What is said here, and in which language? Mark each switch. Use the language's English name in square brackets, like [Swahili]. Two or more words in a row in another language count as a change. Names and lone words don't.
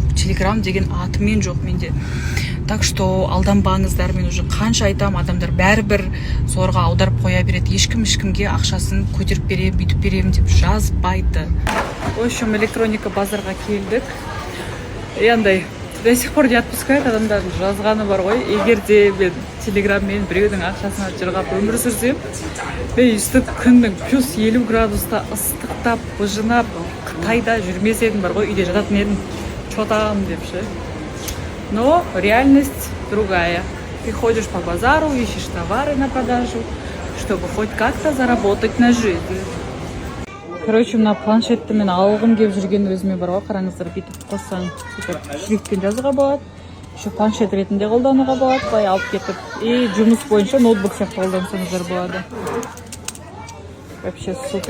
[Kazakh] Телеграм деген атымен жоқ менде. [Russian] Так что [Kazakh] алданбаңыздар, мен уже қанша айтам, адамдар бәрібір зорға аударып қоя береді. Ешкімге ақшасын көтеріп берем, бүйтіп берем деп жазбайды. [Russian] В общем, [Kazakh] электроника базарға келдік. Андай, [Russian] до сих пор не отпускает [Kazakh] адамдардың жазғаны бар ғой. Егер де мен телеграммен біреудің ақшасына жырғап өмір сүрсем, мен үстіп күннің плюс 50 градуста ыстықтап, бұжынап, Қытайда жүрмес едім бар ғой, үйде жататын едім. Чотам деп ше. [Russian] Но реальность другая. Ты ходишь по базару, ищешь товары на продажу, чтобы хоть как-то заработать на жизнь. [Kazakh] Короче, мына планшетті мен алғым келіп жүрген өзіме бар ғой, қараңыздар, бүйтіп қоссаң, сөйтіп шрифтпен жазуға болады. Еще планшет ретінде қолдануға болады, былай алып кетіп. И жұмыс бойынша ноутбук сияқты қолдансаңыздар болады. [Russian] Вообще супер.